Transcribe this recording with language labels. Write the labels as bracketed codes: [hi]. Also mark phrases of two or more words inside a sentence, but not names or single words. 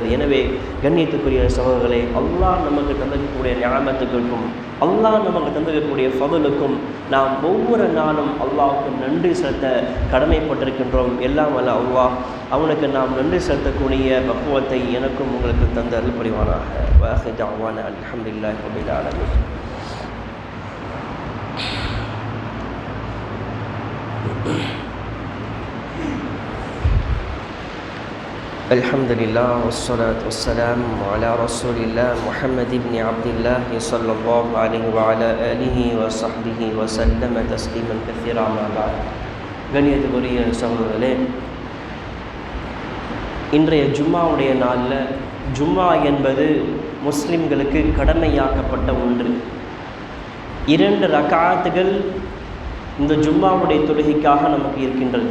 [ta] எனவே கண்ணியத்துக்குரிய சகோதரர்களே, அல்லாஹ் நமக்கு தந்திருக்கக்கூடிய ஞாபகத்துக்கும் அல்லாஹ் நமக்கு தந்திருக்கக்கூடிய ஃபதுலுக்கும் நாம் ஒவ்வொரு நாளும் அல்லாஹ்வுக்கு நன்றி செலுத்த கடமைப்பட்டிருக்கின்றோம். எல்லாம் வல்ல அல்லாஹ் அவனுக்கு நாம் நன்றி செலுத்தக்கூடிய பக்குவத்தை எனக்கும் உங்களுக்கு தந்து அருள் புரிவானாக. [ar] وآخر دعوانا الحمد لله رب العالمين. الحمد لله والصلاة والسلام على رسول الله محمد بن عبد الله صلى الله عليه وعلى آله وصحبه وسلم تسليما كثيرا ما بعد. [ta] கண்ணியத்துக்குரிய சகோதரர்களே, இன்றைய ஜும்மாவுடைய நாளில் ஜும்மா என்பது முஸ்லிம்களுக்கு கடமையாக்கப்பட்ட ஒன்று. 2 ரக்காத்துகள் இந்த ஜும்மாவுடைய தொழுகைக்காக நமக்கு இருக்கின்றது.